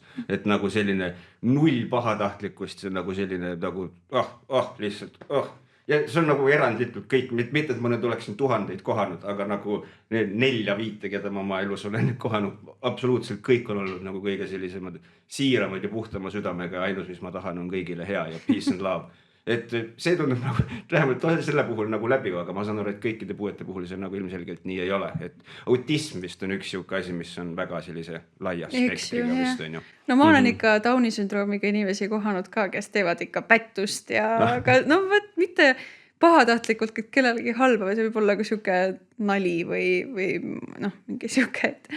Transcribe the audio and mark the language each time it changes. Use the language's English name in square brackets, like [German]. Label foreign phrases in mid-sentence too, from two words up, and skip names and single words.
[Estonian] Et nagu selline null pahatahtlikkust, see nagu selline nagu lihtsalt. Ja see on nagu erandlikult kõik, mitte et ma nüüd oleksin tuhandeid kohanud, aga nagu 4-5, keda ma oma elus olen kohanud, absoluutselt kõik on olnud nagu kõige sellisemad siiramad ja puhtama südamega ja ainus, mis ma tahan, on kõigile hea ja [English] peace and love. [Estonian] Et see tundub nagu, vähemalt selle puhul nagu läbi, aga ma saan aru, et kõikide puuete puhul see nagu ilmselgelt nii ei ole. Et autism vist on üks siuke asi, mis on väga sellise laia spektriga vist on ju. No ma olen ikka Downi sündroomiga inimesi kohanud ka, kes teevad ikka pättust ja aga mitte pahatahtlikult kellelegi halba, või see võib olla ka siuke nali või mingi siuke,